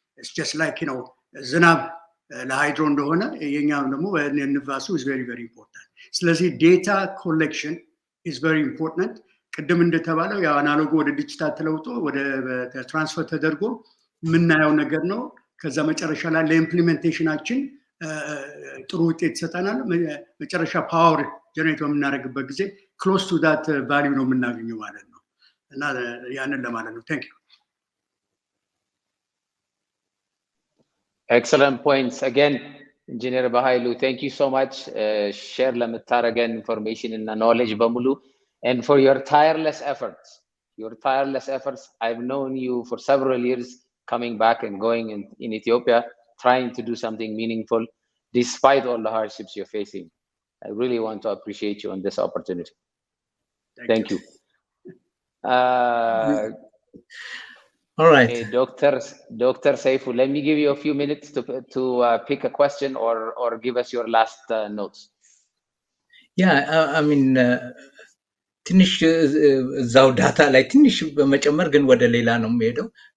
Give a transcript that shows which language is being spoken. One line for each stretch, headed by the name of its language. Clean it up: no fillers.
English: It's just like, you know,
Amharic: ዝናብ ለሃይድሮ እንደሆነ የኛም ደግሞ ንፋሱ
English: is very very important. ስለዚህ data collection is very important.
Amharic: ቅድም እንደተባለው ያው አናሎግ ወደ ዲጂታል ተለውጦ ወደ ትራንስፈር ተደርጎ ምናየው ነገር ነው ከዛ መጨረሻ ላይ ለኢምፕሊሜንቴሽናችን ጥሩ ውጤት ይሰጣናል መጨረሻ ፓወር ጀነሬት በምናደርግበት ጊዜ
English: close to that value
Amharic: ነው የምናገኘው ማለት ነው እና ያንን ለማለት ነው
English: thank you excellent points again engineer Bahailu thank you so much share ለምታረገን information እና knowledge በሙሉ and for your tireless efforts I've known you for several years coming back and going in Ethiopia trying to do something meaningful despite all the hardships you're facing. I really want to appreciate you on this opportunity. Thank you. All right. Hey, Dr. Saifu, let me give you a few minutes to pick a question or give us your last notes. Yeah, I mean,
Amharic: ትንሽ እዛው ዳታ ላይ ትንሽ በመጨመር ግን ወደ ሌላ ነው የሚሄደው.